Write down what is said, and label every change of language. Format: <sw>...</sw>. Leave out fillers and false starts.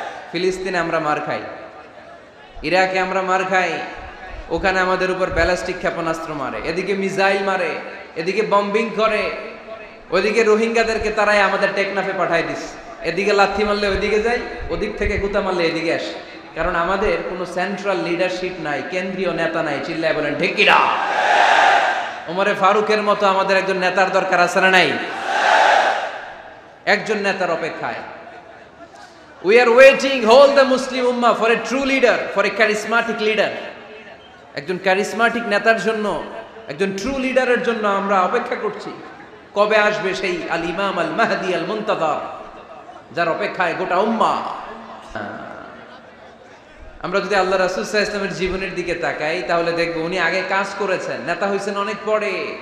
<bn>ফিলিস্তিনে আমরা মার খাই, ইরাকে আমরা মার খাই, ওখানে আমাদের উপর ব্যালিস্টিক ক্ষেপণাস্ত্র মারে, এদিকে মিসাইল মারে, এদিকে বম্বিং করে, ওইদিকে রোহিঙ্গাদেরকে তারাই আমাদের টেকনাফে পাঠায় দিস। এদিকে লাথি মারলে ওইদিকে যাই, ওদিক থেকে গুতা মারলে এদিকে আসে। কারণ আমাদের কোনো সেন্ট্রাল লিডারশিপ নাই, কেন্দ্রীয় নেতা নাই। চিল্লায় বলেন ঠিক কিনা? ওমরে ফারুকের মতো আমাদের একজন নেতার দরকার আছে না নাই? একজন নেতার অপেক্ষায়।</bn> <en>We are waiting, hold the Muslim Ummah for a true leader, for a charismatic leader.</en> <bn>একজন ক্যারিসমাটিক নেতার জন্য, একজন ট্রু লিডারের জন্য আমরা অপেক্ষা করছি। কবে আসবে সেই আল ইমাম আল মাহদি আল মুনতাযার, যার অপেক্ষায় গোটা উম্মাহ। আমরা যদি আল্লাহ রাসূল সাল্লাল্লাহু আলাইহি ওয়াসাল্লামের জীবনের দিকে তাকাই তাহলে দেখব উনি আগে কাজ করেছেন, নেতা হয়েছেন অনেক পরে।</bn>